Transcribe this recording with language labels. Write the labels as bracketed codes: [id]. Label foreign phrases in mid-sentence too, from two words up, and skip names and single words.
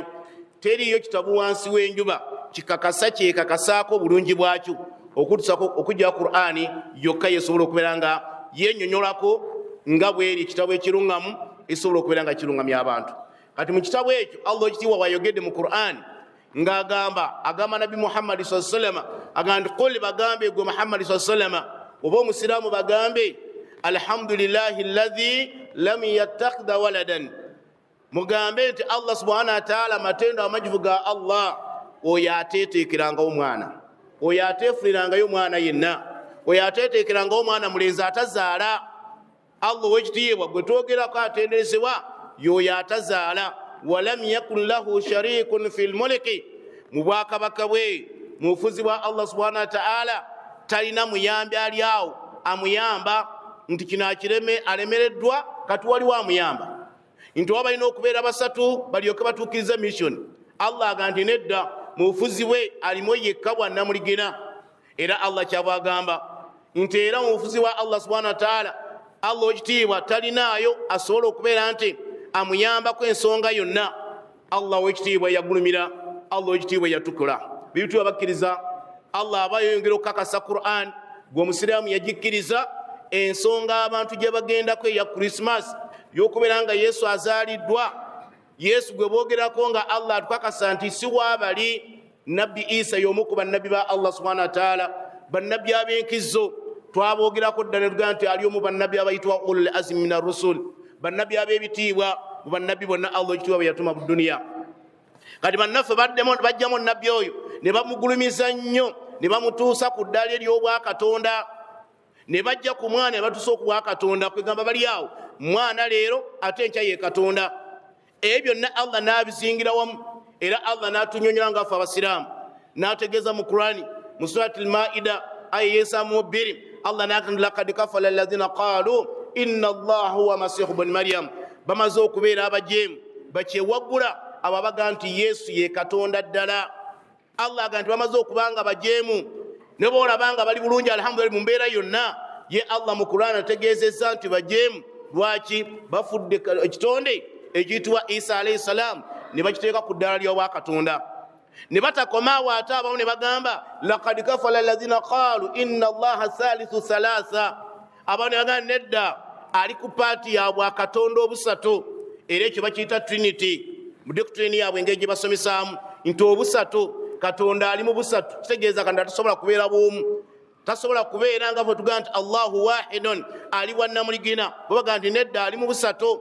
[lg] teriyo kitabu wansi w'enjuba kikakasa kyekakasaako obulungi bwakyo okujja Qur'ani yokka yesobola okubeera nga yennyonnyolako nga bweri ekitabu ekirungamu esobola okubeera nga kirungamya abantu. kati mu kitabu ekyo Allah ekitiibwa wayogedde mu Qur'ani agamba Nabi Muhammad [ar] صلى الله عليه وسلم [lg] agamba nti qul bagambe gwe Muhammad [ar] صلى الله عليه وسلم [lg] oba omusiraamu bagambe [ar] الحمد لله الذي لم يتخذ ولدا. [lg] mugambe nti Allah [ar] سبحانه وتعالى [lg] matendo amajivu ga Allah oyo ateeteekerangawo mwana, oyo ateefulirangayo mwana yenna, oyo ateeteekerangawo mwana mulenzi atazaala. Allah w'ekitiibwa gwe twogerako atendezebwa yoyo atazaala [ar] ولم يكن له شريك في الملك, [lg] mu bwakabaka bwe mu bufuzi bwa Allah [ar] سبحانه وتعالى [lg] talina muyambi ali awo amuyamba nti kino akireme alemereddwa kati waliwo amuyamba, nti oba balina okubeera basatu balyoke batuukiriza mission. Allah aga nti nedda, mu bufuzi bwe alimu yekka bwannamuligina. Era Allah kyava agamba nti era mu bufuzi bwa Allah [ar] سبحانه وتعالى [lg] Allah wekitiibwa talinaayo asobola okubeera nti amuyambako ensonga yonna. Allah wekitiibwa yagulumira, Allah wekitiibwa yatukula. Bibitibwa bakkiriza, Allah aba yongera okukakasa Qur'an gweomusiraamu yagikkiriza ensonga abantu gye bagendako eya Christmas y'okubeera nga Yesu azaaliddwa. Yesu gwe boogerako nga Allah atukakasa nti si waabali. Nabbi Isa y'omu ku bannabbi ba Allah [ar] سبحانه وتعالى, [lg] bannabbi ab'enkizo twaboogerako ddala ne tugamba nti ali omu bannabbi abayitibwa [ar] أولو العزم من الرسل, [lg] bannabbi ab'ebitiibwa mu bannabbi bonna Allah ekitiibwa bwe yatuma mu duniya. Kati bannaffe bajjamu nabbi oyo ne bamugulumiza nnyo, ne bamutuusa ku ddaala ery'obwakatonda, ne bajja ku mwana ne batuusa ku bwakatonda, kwegamba bali awo mwana leero ate enkya ye Katonda. Ebyo byonna Allah n'abizingira wamu, era Allah n'atunyonyola ngaffe abasiraamu, n'ategeeza mu Qur'ani mu surati al-Maida aya y'esaamu 2, Allah n'agamba [ar] لقد كفر الذين قالوا إن الله هو المسيح ابن مريم, [lg] bamaze okubeera abajeemu bakyewaggula abo abaga nti Yesu ye Katonda ddala. Allah aga nti bamaze okubanga bajeemu, ne boolabanga bali bulungi alhamdulillah mu mbeera yonna, ye Allah mu Qur'ani ategeezezza nti bajeemu. Lwaki? Bafudde ekitonde ekiyitibwa Isa [ar] عليه السلام [lg] ne bakiteeka ku ddaala ly'obwakatonda. Ne batakomaawo ate abamu ne bagamba [ar] لقد كفر الذين قالوا إن الله ثالث ثلاثة, [lg] abamu ne bagamba nedda ali ku paati ya bwakatonda obusatu, era ekyo bakiyita Trinity mu doctrine yaabwe engeri gye basomesaamu nti obusatu, Katonda ali mu busatu. Kitegeeza Katonda tasobola kubeera bw'omu, tasobola kubeera nga bwe tugamba nti [ar] الله واحد [lg] ali wannamuligina, bwe bagamba nti nedda ali mu busatu.